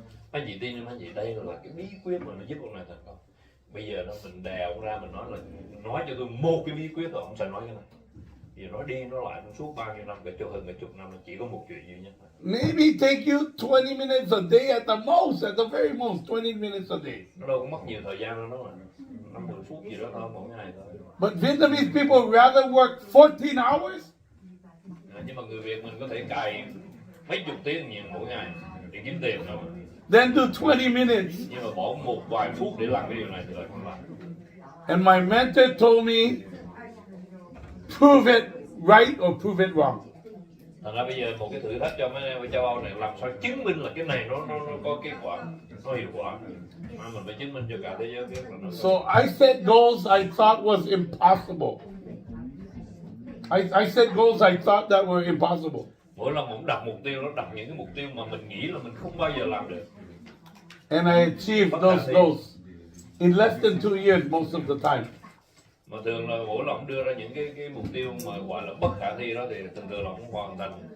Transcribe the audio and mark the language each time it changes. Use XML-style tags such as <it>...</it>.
<vi>Anh chị tin không anh chị, đây là cái bí quyết mà nó giúp ông này thành công. Bây giờ đó mình đè ông ra, mình nói cho tôi một cái bí quyết rồi ông sẽ nói cái này. Vì nói đi nói lại suốt bao nhiêu năm, hơn cả chục năm, chỉ có một chuyện duy nhất.</vi> <en>Maybe take you 20 minutes a day at the most, at the very most, 20 minutes a day.</en> <vi>Nó đâu có mất nhiều thời gian đâu, nó 10 phút gì đó thôi, mỗi ngày thôi.</vi> <en>But Vietnamese people rather work 14 hours.</en> <vi>Nhưng mà người Việt mình có thể cày mấy chục tiếng nhiều mỗi ngày để kiếm tiền đâu.</vi> <en>Then do 20 minutes.</en> <vi>Nhưng mà bỏ một vài phút để làm cái điều này thì lại không làm.</vi> <en>And my mentor told me, prove it right or prove it wrong.</en> <vi>Thành ra bây giờ một cái thử thách cho mấy em ở châu Âu này làm sao chứng minh là cái này nó có kết quả, có hiệu quả. Mà mình phải chứng minh cho cả thế giới biết là nó.</vi> <en>So I set goals I thought was impossible. I set goals I thought that were impossible.</en> <vi>Mỗi lần mình đặt mục tiêu, nó đặt những cái mục tiêu mà mình nghĩ là mình không bao giờ làm được.</vi> <en>And I achieved those goals in less than 2 years most of the time.</en> <vi>Mà thường là mỗi lần đưa ra những cái mục tiêu mà gọi là bất khả thi đó thì thường là không hoàn thành.</vi>